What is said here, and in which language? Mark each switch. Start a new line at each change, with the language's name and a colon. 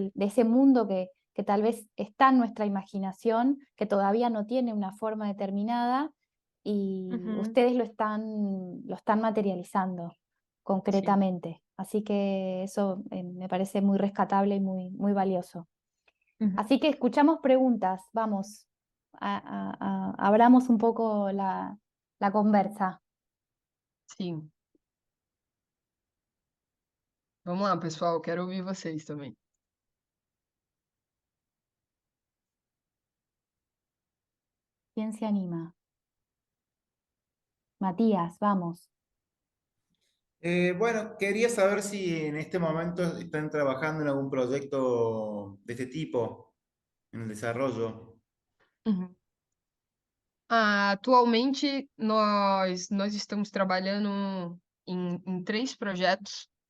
Spanish: de ese mundo que tal vez está en nuestra imaginación, que todavía no tiene una forma determinada, y ustedes lo están materializando concretamente. Así que eso me parece muy rescatable y muy valioso. Así que escuchamos preguntas, vamos, abramos un poco la conversa.
Portuguese: Sim. Vamos lá, pessoal, quero ouvir vocês também.
Spanish: ¿Quién se anima? Matías, vamos. Bueno, quería saber si en este momento están trabajando en algún proyecto de este tipo, en el desarrollo.
Portuguese: Atualmente, nós estamos trabalhando em 3 projetos.